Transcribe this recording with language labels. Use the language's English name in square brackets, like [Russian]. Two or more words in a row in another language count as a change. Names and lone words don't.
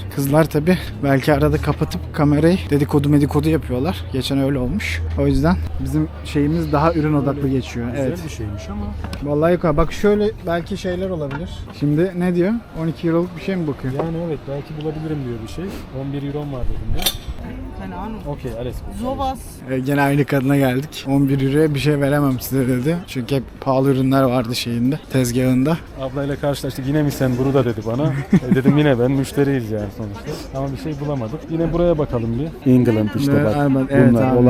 [Turkish] Kızlar tabii belki arada kapatıp kamerayı dedikodu yapıyorlar. Geçen öyle olmuş. O yüzden bizim şeyimiz daha ürün odaklı geçiyor. Güzel Evet. bir şeymiş ama. Vallahi yok abi. Bak şöyle belki şeyler olabilir. Şimdi ne diyor? 12 euroluk bir şey mi bakıyor? Yani evet belki bulabilirim diyor bir şey. 11 euron var dedim de. [German] Keine Ahnung. Okey, alles gut. Sowas. [Turkish] Gene aynı kadına geldik. 11 euroya bir şey veremem size dedi. Çünkü hep pahalı ürünler vardı şeyinde, tezgahında. Ablayla karşılaştık. Yine mi sen bunu da dedi bana. Dedim yine ben müşteriyiz yani sonuçta. Ama bir şey bulamadık. Yine buraya bakalım bir. England işte bak. Evet, Bunlar, abi.